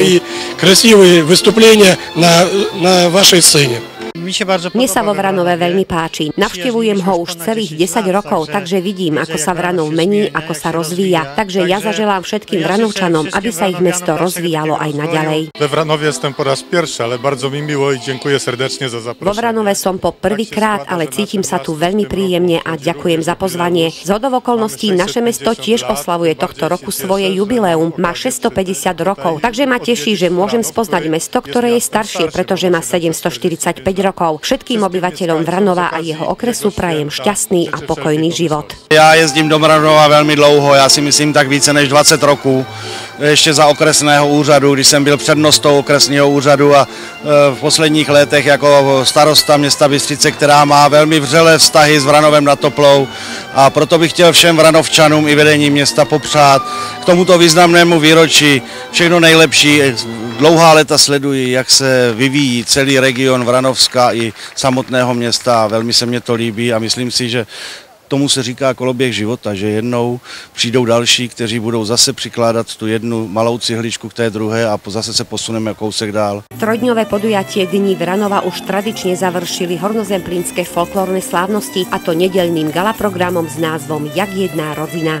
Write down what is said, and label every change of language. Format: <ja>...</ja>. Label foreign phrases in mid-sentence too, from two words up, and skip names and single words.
<sk>Krásne vystúpenie na vašej scéne. Mne sa vo Vranove veľmi páči. Navštevujem ho už celých 10 rokov, takže vidím, ako sa Vranov mení, ako sa rozvíja. Takže ja zaželám všetkým Vranovčanom, aby sa ich mesto rozvíjalo aj naďalej.</sk> <pl>We Vranowie jestem po raz pierwszy, ale bardzo mi miło i dziękuję serdecznie za zaproszenie.</pl> <sk>Vo Vranove som po prvýkrát, ale cítim sa tu veľmi príjemne a ďakujem za pozvanie. Zhodou okolností naše mesto tiež oslavuje tohto roku svoje jubileum. Má 650 rokov, takže ma teší, že môžem spoznať mesto, ktoré je staršie, pretože má 745 rokov. rokov. Všetkým obyvateľom Vranova a jeho okresu prajem šťastný a pokojný život.</sk> <cs>Já jezdím do Vranova velmi dlouho, já si myslím tak více než 20 roků, ještě za okresného úřadu, když jsem byl přednostou okresního úřadu a v posledních letech jako starosta města Bystřice, která má velmi vřelé vztahy s Vranovem nad Toplou, a proto bych chtěl všem Vranovčanům i vedení města popřát k tomuto významnému výročí všechno nejlepší. Dlouhá léta sleduji, jak se vyvíjí celý region Vranovska i samotného města. Velmi se mně to líbí a myslím si, že tomu se říká koloběh života, že jednou přijdou další, kteří budou zase přikládat tu jednu malou cihličku k té druhé a zase se posuneme kousek dál.</cs> <sk>Trojdňové podujatie Dní Vranova už tradične završili hornozemplínske folklórne slávnosti, a to nedeľným galaprogramom s názvom Jak jedná rodina.</sk>